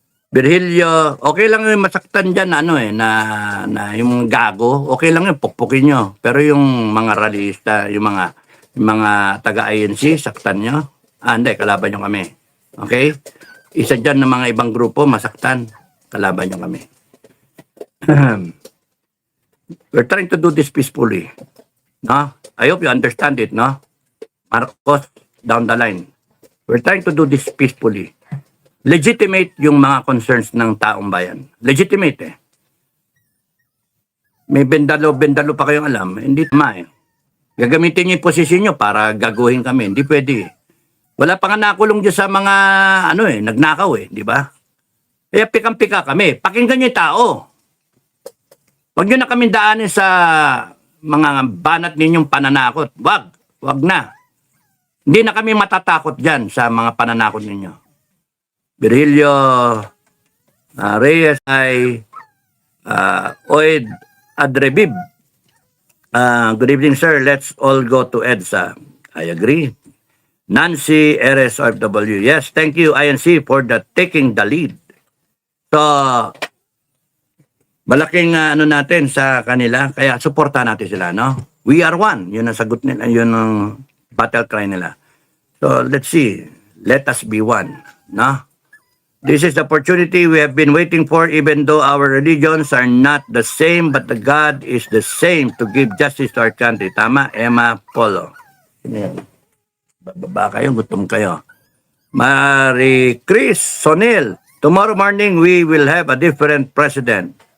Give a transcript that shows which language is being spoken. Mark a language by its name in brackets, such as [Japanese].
[Filipino] Virgilio, okay lang yung masaktan dyan na yung gago, okay lang yung pukpukin nyo. Pero yung mga rallyista, yung mga taga-INC, saktan nyo. Hindi, kalaban nyo kami. Okay? Isa dyan ng mga ibang grupo, masaktan. Kalaban nyo kami. [English] We're trying to do this peacefully. No? I hope you understand it, no? Marcos, down the line. We're trying to do this peacefully. [Filipino] Legitimate yung mga concerns ng taong bayan. Legitimate May bendalo pa kayong alam. Hindi tama Gagamitin niyo yung posisyon niyo para gaguhin kami. Hindi pwede Wala pa nga nakulong dyan sa mga nagnakaw di ba? Kaya pikang-pika kami. Pakinggan niyo yung tao. Huwag niyo na kami daanin sa mga banat ninyong pananakot. Wag na. Hindi na kami matatakot dyan sa mga pananakot ninyo. Virgilio Reyes ay Oid Adrebib. [English] Good evening, sir. Let's all go to EDSA. I agree. Nancy RSOFW. Yes, thank you INC for the taking the lead. [Filipino] So, malaking ano natin sa kanila, kaya suporta natin sila, no? [English] We are one. [Filipino] Yun ang sagot nila, yun ang battle cry nila. [English] So, let's see. Let us be one, no? This is the opportunity we have been waiting for, even though our religions are not the same, but the God is the same to give justice to our country. [Filipino] Tama, Emma Polo. Bababa kayo, gutom kayo. [English] Marie Chris Sonil, tomorrow morning we will have a different president.